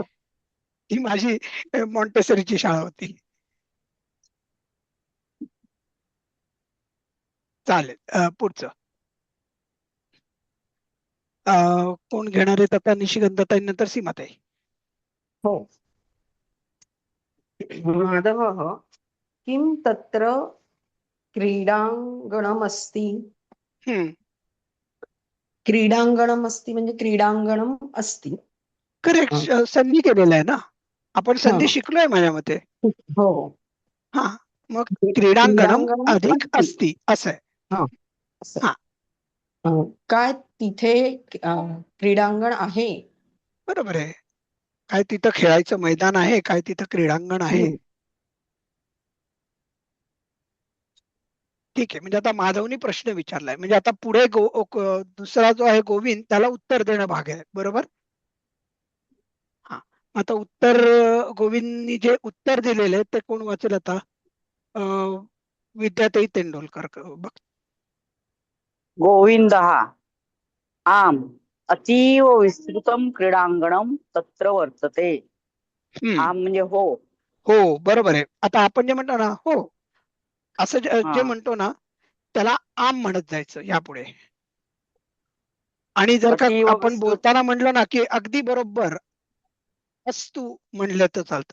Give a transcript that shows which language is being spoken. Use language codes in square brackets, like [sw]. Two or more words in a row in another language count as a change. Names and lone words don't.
[mr] ती माझी मॉन्टेसरीची शाळा होती. चालेल. पुढचं कोण घेणार आहेत आता? निशिगंधाताई नंतर सीमाताई. हो. [sa] माधवः किं तत्र क्रीडाङ्गणमस्ति. हम्म. [mr] क्रीडाङ्गणमस्ति म्हणजे [sa] क्रीडाङ्गणम अस्ति. [mr] करेक्ट. हा. संधी केलेला आहे ना आपण, हा. संधी शिकलोय माझ्या मते. हो. हा, मग क्रीडांगणम क्रीडाङ्गणम अधिक अस्ति. अस्ति असं आहे. हा असं. हा, काय तिथे क्रीडांगण आहे. बरोबर आहे. काय तिथं खेळायचं मैदान आहे? काय तिथं क्रीडांगण आहे? हम्म. ठीक आहे. म्हणजे आता माधवनी प्रश्न विचारलाय, म्हणजे आता पुढे दुसरा जो आहे गोविंद, त्याला उत्तर देणं भाग आहे, बरोबर. हा, आता उत्तर गोविंदनी जे उत्तर दिलेले आहे ते कोण वाचेल आता? विद्याताई तेंडोलकर बघ. [sa] गोविंदः आम् अतीव विस्तृतं क्रीडांगणं तत्र वर्तते. [mr] आम म्हणजे हो. हो, बरोबर आहे. आता आपण जे म्हणतो ना हो, असं हा. जे म्हणतो ना त्याला आम म्हणत जायचं यापुढे. आणि जर का अतीव आपण विस्तृत. बोलताना म्हणलं ना की अगदी बरोबर अस्तु म्हणलं तर चालतं.